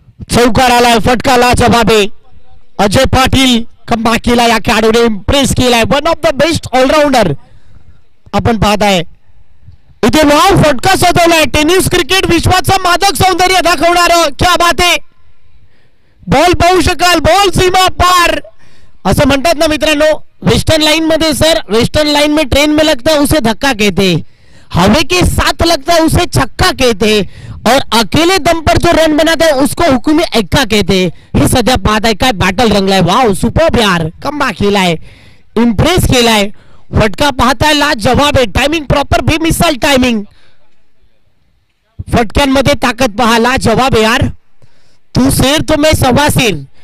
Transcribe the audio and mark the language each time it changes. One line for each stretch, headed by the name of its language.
Marathi: चौकार आलाय, फटकाला जवाब आहे. अजय पाटील कमबॅक केला, या खेळाडूने इम्प्रेस केलाय,
English: one of the best allrounder
Marathi: आपण पाहत आहे. इथे वाव फटका सजवलाय, टेनिस क्रिकेट विश्वाचं मादक सौंदर्य दाखवणार, क्या बात आहे. बॉल पाहू शकाल, बॉल सीमा पार, असं म्हणतात ना मित्रांनो, वेस्टर्न लाइन मध्ये सर,
Hindi: वेस्टर्न लाइन में ट्रेन में लगता है उसे धक्का कहते, हवे के साथ लगता है उसे छक्का कहते, और अकेले दम पर जो रन बनाता है उसको हुकुमी एक्का कहते.
Marathi: हे सध्या पाहत आहे, काय बॅटल रंगलाय, वाव सुपर यार, कमबॅक केलाय, इम्प्रेस केलाय, फटका पाहताय लाज जवाब आहे. टायमिंग प्रॉपर, बेमिसाल टायमिंग, फटक्यांमध्ये ताकद पहा, लाज जवाब आहे यार,
Hindi: तू शेर तो मैं सव्वा शेर.